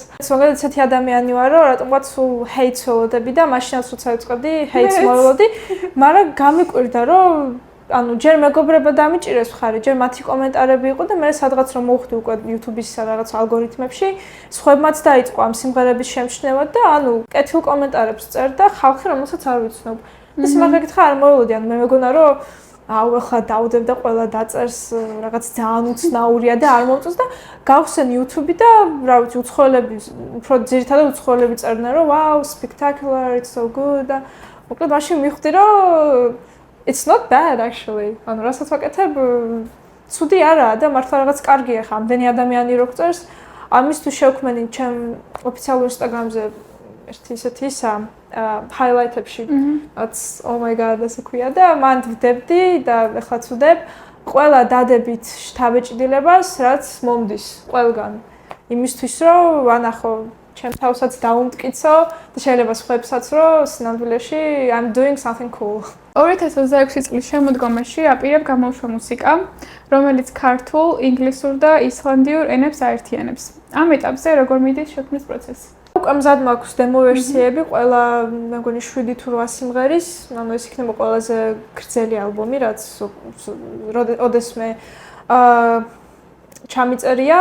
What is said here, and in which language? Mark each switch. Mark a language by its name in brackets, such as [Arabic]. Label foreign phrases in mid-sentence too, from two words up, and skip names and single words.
[Georgian] ზოგადად ისეთი ადამიანი ვარ, რომ რატომღაც სულ ჰეიტს ველოდები და მაშინაც როცა ვიწყებდი, ჰეიტს მოველოდი, მაგრამ გამიკვირდა, რომ ანუ ჯერ მეგობრება დამიჭირეს მხარი, ჯერ მათი კომენტარები იყო და მე სადღაც რომ მოვხვდი უკვე YouTube-ის რაღაც ალგორითმებში, სხვებმაც დაიწყო ამ სიმღერების შემჩნევა და ანუ კეთილ კომენტარებს წერდა ხალხი, რომელსაც არ ვიცნობ. ის მაგალითად გითხრა არ მოველოდი, ანუ მე მეგონა რომ აუ ახლა დავდებ და ყველა დაწერს რაღაც ძალიან უცნაურია და არ მომწონს და გავხსენ YouTube და რა ვიცი უცხოელები უფრო ძირითადად უცხოელები წერდნენ რომ [English] wow spectacular it's so good [Georgian] და მოკლედ მაშინ მივხვდი რომ [English] it's not bad actually [Georgian] ანუ რასაც ვაკეთებ ცუდი არაა და მართლა რაღაც კარგია ხა ამდენი ადამიანი რო წერს ამისთვის შევქმენი ჩემ ოფიციალურ Instagram-ზე ერთი ისეთი ისა highlight-ებში რაც [English] oh my god [Georgian] ასე ქვია და მან ვდებდი და ეხლაც ვდებ ყველა დადებით შთაბეჭდილებას რაც მომდის ყველგან იმისთვის რომ ვანახო ჩემ თავსაც დაუმტკიცო და შეიძლება სხვებსაც რომ სინამდვილეში [English] I'm doing something cool [Georgian] 2026 წლის შემოდგომაში აპირებ გამოვშვა მუსიკა რომელიც ქართულ, ინგლისურ და ისლანდიურ ენებს აერთიანებს ამ ეტაპზე როგორ მიდის შექმნის პროცესი უკვე მზად მაქვს დემო ვერსიები, ყველა მე მგონი 7 თუ 8 სიმღერის, ანუ ეს იქნება ყველაზე გრძელი ალბომი, რაც ოდესმე ჩამიწერია.